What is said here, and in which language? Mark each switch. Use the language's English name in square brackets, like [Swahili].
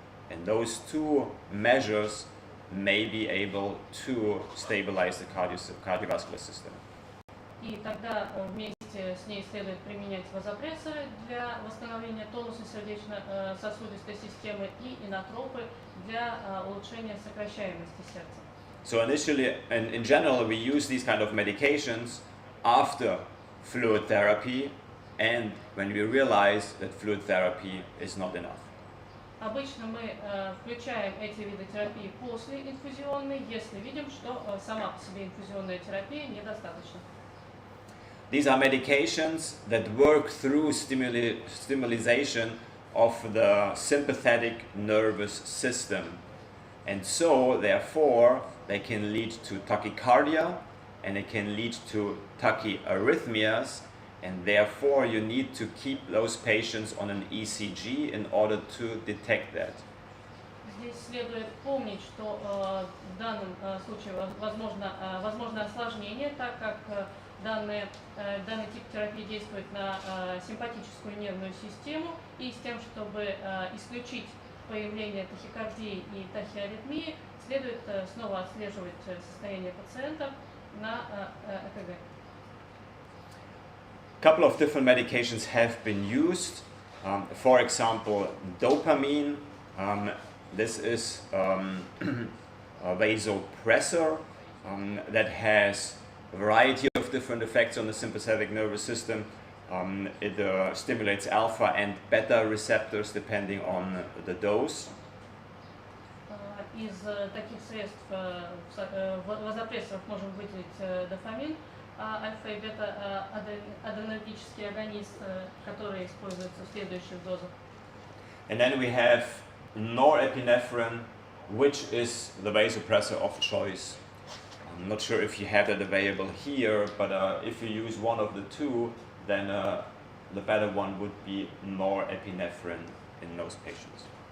[English] And those two measures may be able to stabilize the cardiovascular system. [Russian] И тогда вместе с ней следует применять вазопрессоры для восстановления тонуса сердечно-сосудистой системы и инотропы для улучшения сокращаемости сердца. [English] So initially, and in general, we use these kind of medications after fluid therapy and when we realize that fluid therapy is not enough. [Russian] Обычно мы включаем эти виды терапии после инфузионной, если видим, что сама по себе инфузионная терапия недостаточна. [English] These are medications that work through stimulation of the sympathetic nervous system. And so, therefore, they can lead to tachycardia and it can lead to tachyarrhythmias, and therefore you need to keep those patients on an ECG in order to detect that. [Russian] Здесь следует помнить, что в данном случае возможно осложнение, так как данный тип терапии действует на симпатическую нервную систему, и с тем, чтобы исключить появление тахикардии и тахиаритмии, следует снова отслеживать состояние пациента на ЭКГ. [English] A couple of different medications have been used. For example, dopamine. This is a vasopressor that has a variety of different effects on the sympathetic nervous system. It stimulates alpha and beta receptors depending on the dose. [Russian] Из таких средств вазопрессоров можем выделить дофамин, альфа и бета адренергический агонист, который используется в следующих дозах. [English] And then we have norepinephrine, which is the vasopressor of choice. I'm not sure if you have that available here, but if you use one of the two, then the better one would be norepinephrine in those patients.